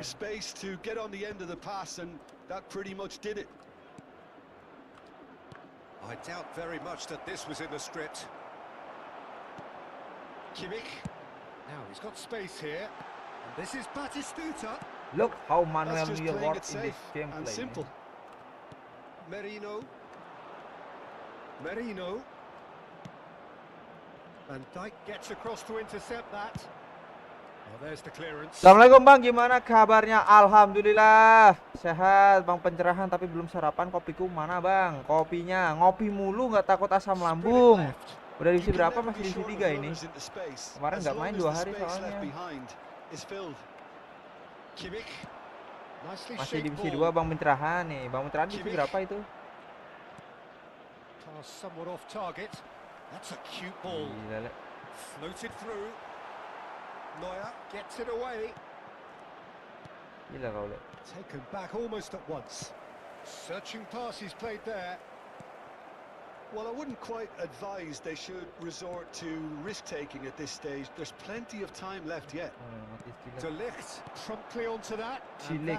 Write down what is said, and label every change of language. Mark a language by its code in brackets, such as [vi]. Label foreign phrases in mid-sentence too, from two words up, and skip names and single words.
[en] of space to get on the end of the pass, and that pretty much did it. I doubt very much that this was in the script. Kimmich. Now he's got space here. And this is Batistuta. Look how That's Manuel just Neuer playing it works in this safe gameplay. and simple. Merino. Merino. Van Dijk gets across to intercept that. Well, there's the clearance. [id] Assalamualaikum Bang, gimana kabarnya? Alhamdulillah sehat Bang, pencerahan tapi belum sarapan. Kopiku mana Bang? Kopinya ngopi mulu, nggak takut asam lambung. Udah divisi berapa? Masih divisi 3 ini. Kemarin nggak main 2 hari soalnya. [en] Kimmich. Nicely [id] Masih [en] shaped [id] divisi [en] ball. [id] 2 Bang, pencerahan nih. Bang, pencerahan divisi berapa itu? [en] Pass somewhat off target. That's a cute ball. [id] Gila, Le. [en] Floated through. Neuer gets it away. [id] Gila kau, Le. [en] Taken back almost at once. Searching pass he's played there. Well, I wouldn't quite advise they should resort to risk-taking at this stage. There's plenty of time left yet. [id] Mati Gila. [en] De Ligt promptly onto that, and Ligt.